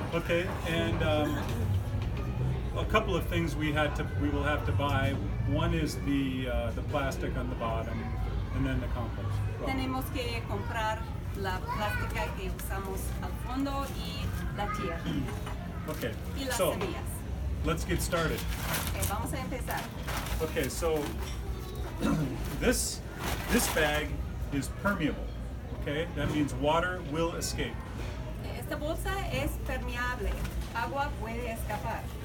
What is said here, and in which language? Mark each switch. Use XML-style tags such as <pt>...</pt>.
<en>Okay, and a couple of things we will have to buy. One is the plastic on the bottom, and then the compost.</en> <es>Tenemos que comprar la plástica que usamos al fondo y la tierra.</es> <en>Okay,</en> <es>Y las</es> <en>so</en> <es>semillas.</es> <en>let's get started.</en> <es>Okay, vamos a empezar.</es> <en>Okay, so this bag is permeable. Okay, that means water will escape.</en> <es>Esta bolsa es permeable. Agua puede escapar.</es>